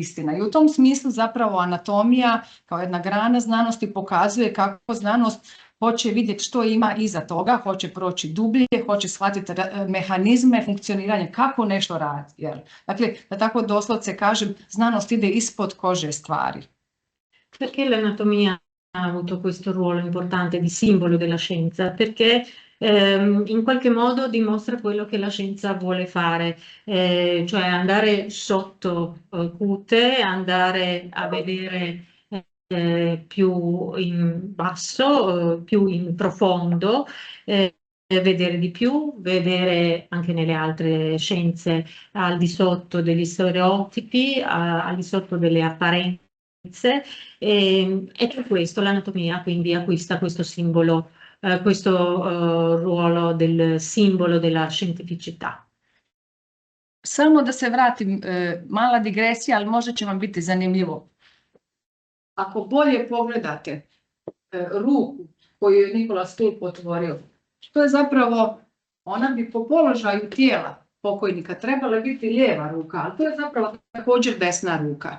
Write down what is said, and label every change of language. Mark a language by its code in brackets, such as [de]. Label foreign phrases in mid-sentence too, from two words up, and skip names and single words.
[hr] I u tom smislu zapravo anatomija kao jedna grana znanosti pokazuje kako znanost hoće vidjeti što ima iza toga, hoće proći dublje, hoće shvatiti mehanizme funkcioniranja, kako nešto radi. Dakle, da tako doslovce kažem, znanost ide ispod kože stvari. [it] Perché l'anatomia ha avuto questo ruolo importante di simbolo della scienza? Perché in qualche modo dimostra quello che la scienza vuole fare, cioè andare sotto cute, andare a vedere più in basso, più in profondo, vedere di più, vedere anche nelle altre scienze al di sotto degli stereotipi, al di sotto delle apparenze, e per questo l'anatomia quindi acquista questo simbolo, questo ruolo del simbolo della scientificità. [hr] Samo da se vratim, mala digresija, ali možda će vam biti zanimljivo. Ako bolje pogledate ruku koju je Nikola Stulp otvorio, to je zapravo, ona bi po položaju tijela pokojnika trebala biti lijeva ruka, ali to je zapravo također desna ruka.